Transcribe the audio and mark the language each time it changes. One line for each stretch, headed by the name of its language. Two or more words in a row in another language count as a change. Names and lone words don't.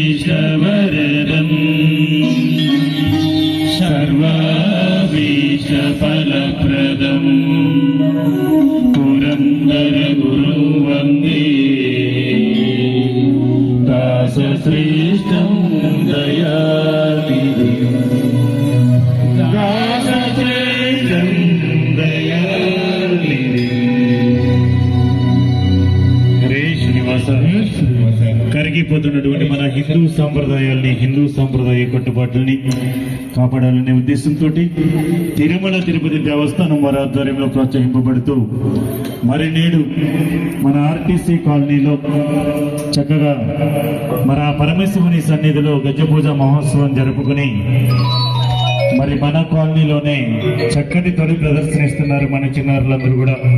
Sanskrit: सर्वेशवरदम् सर्वाभीष्टफलप्रदम् पुरन्दर गुरुं वन्दे दासश्रेष्ठं दयानिधिम्
Telugu: दासश्रेष्ठं కరిగిపోతున్నటువంటి మన హిందూ సాంప్రదాయాల్ని హిందూ సాంప్రదాయ కట్టుబాట్లని కాపాడాలనే ఉద్దేశంతో తిరుమల తిరుపతి దేవస్థానం వారి ఆధ్వర్యంలో ప్రోత్సహింపబడుతూ మరి నేడు మన ఆర్టీసీ కాలనీలో చక్కగా మన పరమేశ్వరుని సన్నిధిలో గజపూజ మహోత్సవం జరుపుకుని మరి మన కాలనీలోనే చక్కటి తొలి ప్రదర్శనిస్తున్నారు మన చిన్నారులందరూ కూడా.